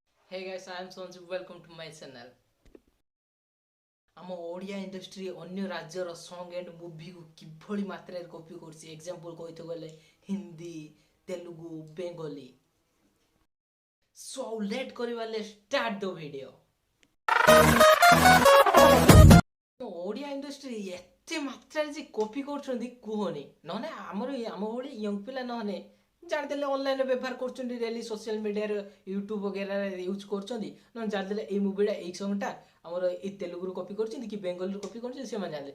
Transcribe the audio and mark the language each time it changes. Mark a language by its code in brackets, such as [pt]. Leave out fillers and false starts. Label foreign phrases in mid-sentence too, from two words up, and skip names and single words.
[en] Hey guys, I am Sanju. Welcome to my channel. [or] ଆମ ଓଡ଼ିଆ ଇଣ୍ଡଷ୍ଟ୍ରି ଅନ୍ୟ ରାଜ୍ୟର [en] song and movie [or] କିଭଳି ମାତ୍ରାରେ କପି କରୁଛି ଏକ୍ସାମ୍ପଲ୍ କହିତେ ଗଲେ ହିନ୍ଦୀ, ତେଲୁଗୁ, ବେଙ୍ଗଲୀ। [en] so let କରିବାଲେ start the video. [or] ଓଡ଼ିଆ ଇଣ୍ଡଷ୍ଟ୍ରି ଏତେ ମାତ୍ରାରେ ଯେ କପି କରୁଛନ୍ତି କୁହନି, ନହେଲେ ଆମ ଭଳି ୟଙ୍ଗ ପିଲା ନହେଲେ ଜାଣିଦେଲେ ଅନଲାଇନରେ ବ୍ୟବହାର କରୁଛନ୍ତି, [en] daily social media [or] ୟୁଟ୍ୟୁବ ବଗେରାରେ ୟୁଜ୍ କରୁଛନ୍ତି, ନହେଲେ ଜାଣିଦେଲେ ଏଇ ମୁଭିଟା ଏଇ ସଙ୍ଗଟା ଆମର ଏଇ ତେଲୁଗୁରୁ କପି କରୁଛନ୍ତି କି ବେଙ୍ଗଲୀରୁ କପି କରୁଛନ୍ତି, ସେମାନେ ଜାଣିଲେ।